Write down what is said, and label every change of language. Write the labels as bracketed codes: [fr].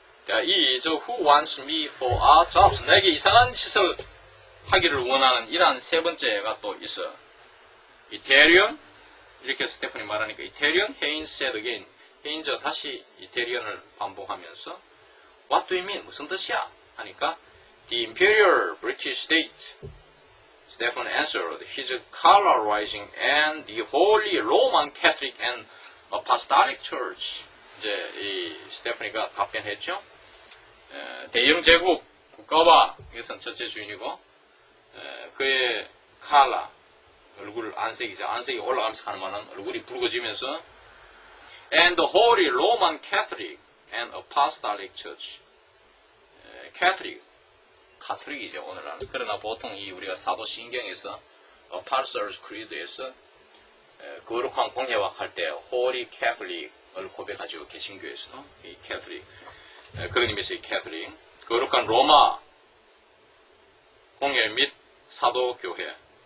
[en] is who wants me for odd jobs. [ko] 내게 이상한 짓을 하기를 원하는 이러한 세 번째가 또 있어. 이태리언, 이렇게 스테프니 말하니까 이태리언, [en] Haynes said again. [ko] 헤인즈가 다시 이태리언을 반복하면서 [en] What do you mean? [ko] 무슨 뜻이야? [en] 하니까 The Imperial British State. Stephen answered, his colorizing and the Holy Roman Catholic and Apostolic Church. [ko] 이제 이 스테프니가 답변했죠. 대영 제국 국가와 이것은 첫째 주인이고 그의 칼라 얼굴 안색이죠. 안색이 올라가면서 가는 말은 얼굴이 붉어지면서 [en] and the Holy Roman Catholic and Apostolic Church. [ko] 카톨릭이죠 오늘날. 그러나 보통 이 우리가 사도신경에서 Apostles' Creed에서 거룩한 공예와 할 때 Holy Catholic을 고백하죠. 개신교에서 이 Catholic 그런 의미에서 이 Catholic 거룩한 로마 공예 및 사도교회.